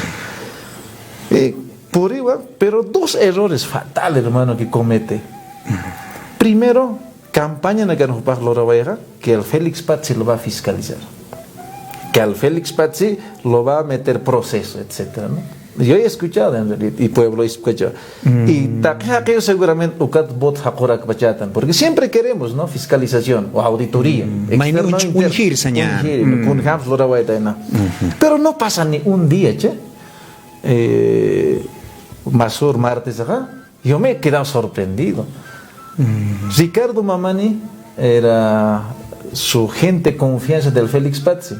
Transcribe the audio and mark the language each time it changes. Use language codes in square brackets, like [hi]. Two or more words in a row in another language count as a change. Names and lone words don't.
[es] Por igual, pero dos errores fatales, hermano, que comete. Primero, campaña en la que el Félix Pazzi lo va a fiscalizar, que al Félix Pazzi lo va a meter proceso, etcétera, ¿no? Yo he escuchado en realidad, y pueblo escucha. Y aquello seguramente [ay] ukat bot hakorak bachatan, [es] porque siempre queremos, ¿no? Fiscalización o auditoría. Pero no pasa ni un día, che. Masur martes acá, yo me he quedado sorprendido. Ricardo Mamani era su gente confianza del Félix Pazzi.